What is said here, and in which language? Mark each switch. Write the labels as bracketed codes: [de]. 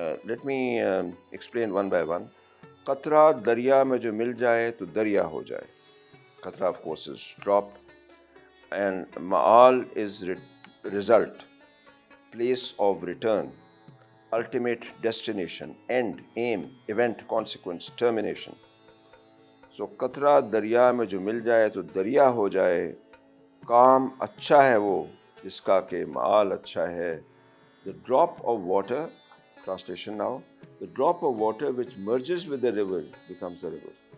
[en] Let me explain one by one. [ur] قطرہ دریا میں جو مل جائے تو دریا ہو جائے. [en] قطرہ of course is drop, and ma'al is result, place of return, ultimate destination, end, aim, event, consequence, termination. [ur] So قطرہ دریا میں جو مل جائے تو دریا ہو جائے، کام اچھا ہے وہ جس کا کہ مآل اچھا ہے. [en] The drop of water, translation now, the drop of water which merges with the river becomes the river.